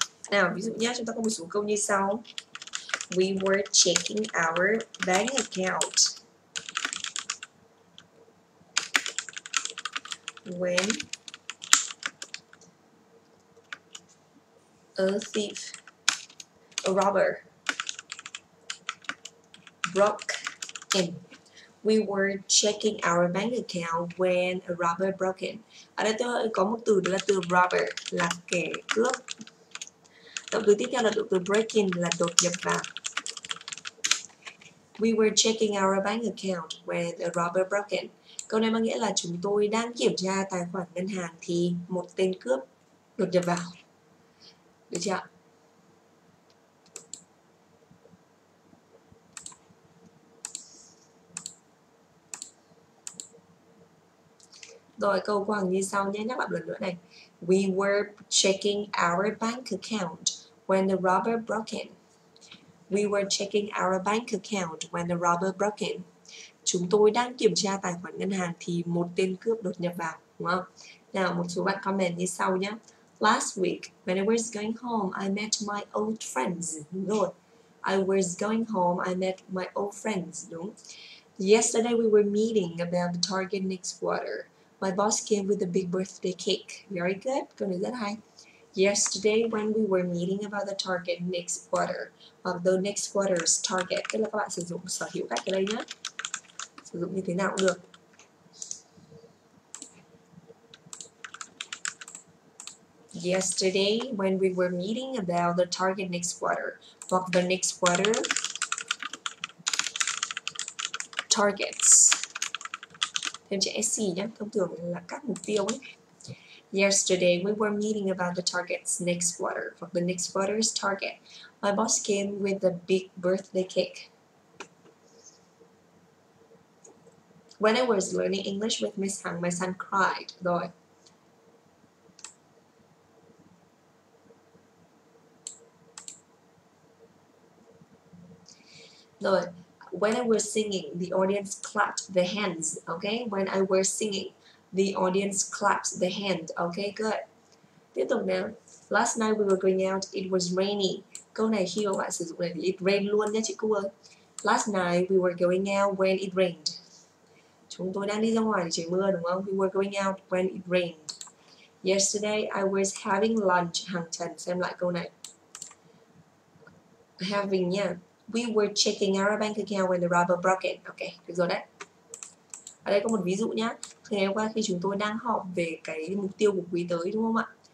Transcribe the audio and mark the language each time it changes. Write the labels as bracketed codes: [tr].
[vi] Nào, ví dụ nhé, chúng ta có một số câu như sau. [en] We were checking our bank account when a thief, a robber broke in. We were checking our bank account when a robber broke in. [vi] Ở đây tôi có một từ đó là từ robber, là kẻ cướp. Động từ tiếp theo là động từ break in, là đột nhập vào. [en] We were checking our bank account when a robber broke in. [vi] Câu này mang nghĩa là chúng tôi đang kiểm tra tài khoản ngân hàng thì một tên cướp đột nhập vào. Được chưa ạ? Rồi câu của Hằng như sau nhé, nhắc lại lần nữa này. [en] We were checking our bank account when the robber broke in. We were checking our bank account when the robber broke in. [vi] Chúng tôi đang kiểm tra tài khoản ngân hàng thì một tên cướp đột nhập vào, đúng không? Nào, một số bạn comment như sau nhé. [en] Last week, when I was going home, I met my old friends. [vi] Đúng rồi. [en] I was going home, I met my old friends. [vi] Đúng. [en] Yesterday, we were meeting about the target next quarter. My boss came with a big birthday cake. Very good. [vi] Câu này rất hay. [en] Yesterday, when we were meeting about the target next quarter, [vi] hoặc [en] the next quarter's target, [vi] tức là các bạn sử dụng sở hữu cách ở đây nhé. Sử dụng như thế nào cũng được. [en] Yesterday, when we were meeting about the target next quarter, [vi] hoặc [en] the next quarter targets. [vi] Thêm chữ SC nhé, thông thường là các mục tiêu ấy. [en] Yesterday, we were meeting about the targets next quarter, [vi] hoặc [en] the next quarter's target. My boss came with a big birthday cake. When I was learning English with Miss Hằng, my son cried. [vi] Rồi. Rồi. [en] When I was singing, the audience clapped their hands. Okay? When I was singing, the audience clapped their hand. Okay, good. [vi] Tiếp tục nào. [en] Last night we were going out, it was rainy. [vi] Câu này khi mà bạn sử dụng này thì [en] it rained [vi] luôn nha chị Cú ơi. [en] Last night we were going out when it rained. [vi] Chúng tôi đang đi ra ngoài để trời mưa, đúng không? [en] We were going out when it rained. Yesterday I was having lunch. [vi] Hằng Trần xem lại câu này. Having nha. [en] We were checking our bank account when the robber broke in. [vi] Ok, được rồi đấy. Ở đây có một ví dụ nhá. Ngày hôm qua khi chúng tôi đang họp về cái mục tiêu của quý tới, đúng không ạ?